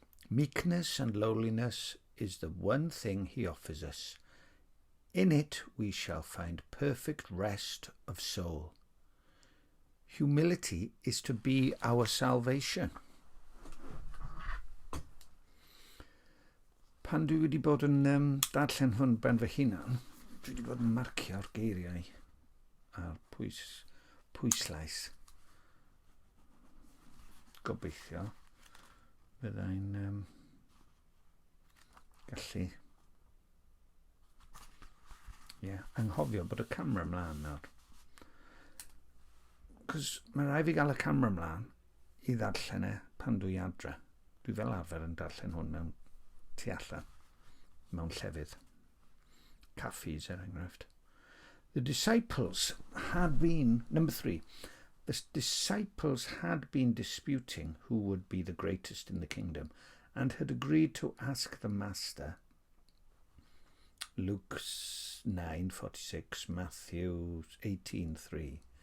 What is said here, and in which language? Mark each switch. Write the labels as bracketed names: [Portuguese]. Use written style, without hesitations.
[English] Meekness and lowliness is the one thing he offers us. In it we shall find perfect rest of soul. Humility is to be our salvation. [Welsh] Pan dwi wedi bod yn darllen hwn ben fy hunan, dwi wedi bod yn marcio'r geiriau a'r pwyslais. Gobeithio byddai'n gallu anghofio bod y camera ymlaen nawr. Cos mae rhaid fi gael y camera ymlaen I ddarllen pan dwi adre. Dwi fel arfer yn darllen hwn mewn tu allan, mewn llefydd. Caffis enghraifft. [English] The disciples had been, number 3, the disciples had been disputing who would be the greatest in the kingdom and had agreed to ask the master, Luke 9:46, Matthew 18:3.